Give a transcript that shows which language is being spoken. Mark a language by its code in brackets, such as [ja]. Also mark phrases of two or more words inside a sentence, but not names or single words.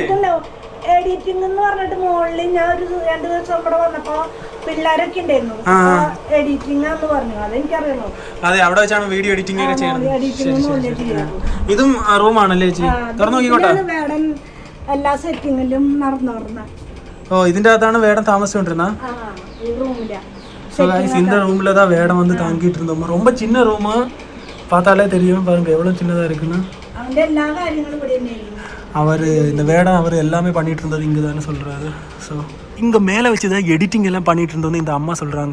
[ml] എഡിറ്റിംഗ് എന്ന് പറഞ്ഞിട്ട് മുകളിൽ ഞാൻ ഒരു 2 ദിവസം ഇവിടെ വന്നപ്പോ പിള്ളേരൊക്കെ ഉണ്ടായിരുന്നു. എഡിറ്റിംഗ് എന്ന് പറഞ്ഞു, അതെനിക്കറിയണോ. അതെ, അവിടെ വെച്ചാണ് [en] video editing [ml] ഒക്കെ ചെയ്യുന്നത്. ഇതും റൂമാണല്ലേ ചേച്ചി? തുറന്നു നോക്കിക്കോട്ടെ. വേടൻ എല്ലാ സെറ്റിങ്ങിലും നടന്നു. ഇതിന്റെ അകത്താണ് വേടം താമസിച്ചോണ്ടിരുന്ന. [ta] இந்த ரூம்ல தான் வேடம் வந்து தங்கிட்டு இருந்தோம். ரொம்ப சின்ன ரூம், பார்த்தாலே தெரியும் பாருங்க எவ்வளவு சின்னதா இருக்குன்னு. அவர் இந்த வேடம் அவர் எல்லாமே பண்ணிட்டு இருந்தது இங்கே தானே சொல்றாரு. ஸோ இங்கே மேலே வச்சு தான் எடிட்டிங் எல்லாம் பண்ணிட்டு இருந்தோன்னு இந்த அம்மா சொல்கிறாங்க.